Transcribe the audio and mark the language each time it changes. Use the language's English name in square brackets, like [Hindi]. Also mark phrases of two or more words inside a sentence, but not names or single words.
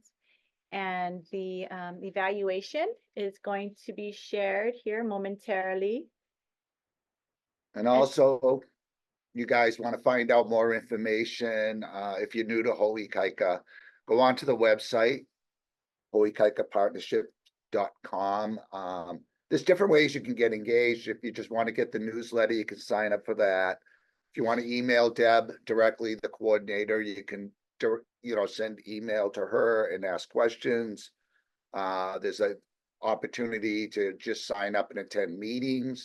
[English] And the evaluation is going to be shared here momentarily. And also, you guys want to find out more information, if you're new to Hoʻikaika, go onto the website, hoʻikaikapartnership.com. There's different ways you can get engaged. If you just want to get the newsletter, you can sign up for that. If you want to email Deb directly, the coordinator, you can send email to her and ask questions. There's an opportunity to just sign up and attend meetings.